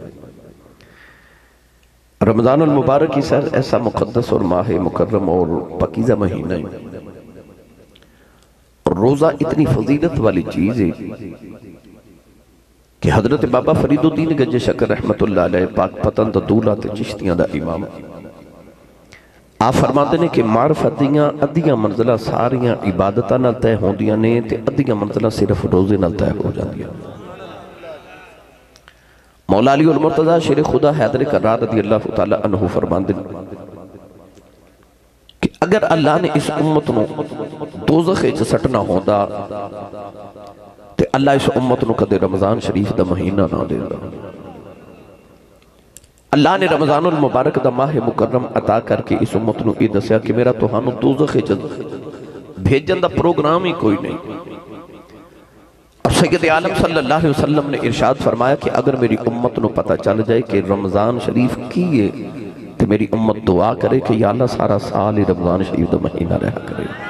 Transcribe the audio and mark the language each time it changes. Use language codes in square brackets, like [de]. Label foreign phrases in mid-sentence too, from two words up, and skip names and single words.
[ur] رمضان المبارک ہی ایسا مقدس اور ماہ مکرم اور پاکیزہ مہینہ ہے، اور روزہ اتنی فضیلت والی چیز ہے کہ حضرت بابا فرید الدین گنج شکر [ar] رحمت اللہ علیہ [pa] پاک پتن دا دولہ تے چشتیاں دا امام، [ur] آپ فرماتے ہیں کہ [pa] معرفت دیاں ادھیاں منزلہ ساریاں عبادتہ نال تے ہوندیاں نے تے ادھیاں منزلہ صرف روزے نال تے ہو جاندیاں۔ مولا علی المرتضی شیر خدا حیدر کرار [ar] رضی اللہ تعالیٰ عنہ [pa] فرماندے کہ اگر اللہ نے اس امت نو دوزخ اچھ سٹنا ہوندا تے اللہ اس امت نو کدے رمضان شریف دا مہینہ نہ دے دا۔ اللہ نے رمضان المبارک دا ماہ مکرم عطا کر کے اس امت نو یہ دسیا کہ میرا توہانو دوزخ بھیجن دا پروگرام ہی کوئی نہیں۔ اور سید عالم [ar] صلی اللہ علیہ وسلم [pa] نے ارشاد فرمایا کہ اگر میری امت نو پتہ چل جائے کہ رمضان شریف کیے تو میری امت دعا کرے کہ یا اللہ سارا سال ہی رمضان شریف دا مہینہ رہا کرے۔